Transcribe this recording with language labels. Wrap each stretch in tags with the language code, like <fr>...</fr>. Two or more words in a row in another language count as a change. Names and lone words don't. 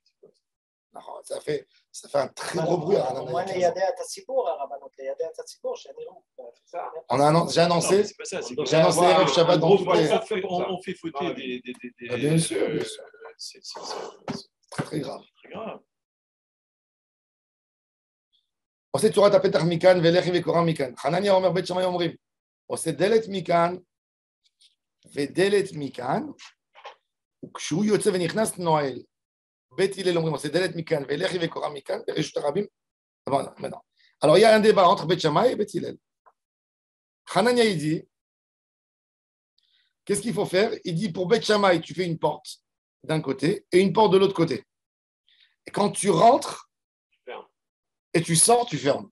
<fr>Non, ça fait un très gros bruit à Ranana. Moi, il y a des Tatsibour à Rabanot, il y a des Tatsibour chez Nérou. C'est ça. J'ai annoncé. non, c'est pas ça. C'est que- J'ai annoncé Erev Shabbat dans gros toutes les. on fait fauter des. Ah, bien sûr, bien sûr. C'est Très, très grave. très grave.</fr> <he>עושה צורת הפתח מכאן ולחי וקורא מכאן. חנניה אומר בית שמאי אומרים, עושה דלת מכאן ודלת מכאן, וכשהוא יוצא ונכנס נועל. בית הלל אומרים, עושה דלת מכאן ולחי וקורא מכאן, ברשות הרבים.</he> <fr>maintenant. Alors il y a un débat entre Beth Shammai et Beth Hillel. Hanania il dit, qu'est-ce qu'il faut faire? Il dit pour Beth Shammai, tu fais une porte d'un côté et une porte de l'autre côté. Et quand tu rentres et tu sors, tu fermes.</fr>